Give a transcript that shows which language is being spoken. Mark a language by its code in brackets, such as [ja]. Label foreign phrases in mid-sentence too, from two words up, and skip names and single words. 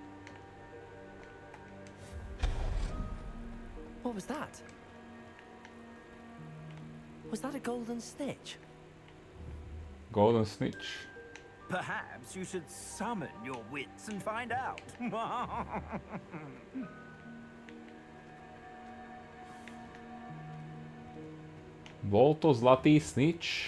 [en] What was that? Was that a golden snitch? Golden snitch. Perhaps you should summon your wits and find out. [sk] Bol to zlatý snitch?